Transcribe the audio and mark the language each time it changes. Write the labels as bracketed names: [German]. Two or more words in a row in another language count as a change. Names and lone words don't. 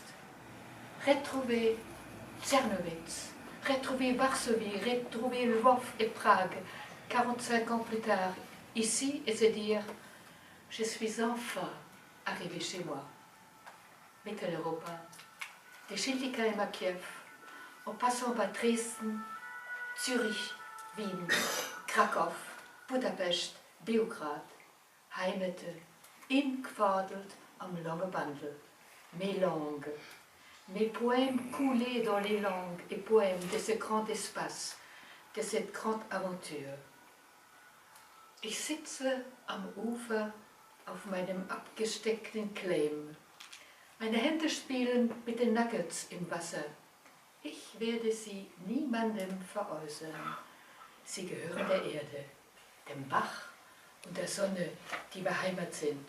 [French] Retrouver Tchernowitz, retrouver Varsovie, retrouver Lvov et Prague, 45 ans plus tard, ici, et se dire « Je suis enfin arrivé chez moi ». Mitteleuropa, de Schiltigheim à Kiev, en passant par Dresden, Zürich, Wien, Krakow, Budapest, Beograd, [Swiss German] Heimete, ingefadelt am langen Wandel, [French] mes langues, mes poèmes coulés dans les langues et poèmes de ce grand espace, de cette grande Aventur. [German] Ich sitze am Ufer auf meinem abgesteckten Claim. Meine Hände spielen mit den Nuggets im Wasser. Ich werde sie niemandem veräußern. Sie gehören der Erde, dem Bach und der Sonne, die beheimat sind.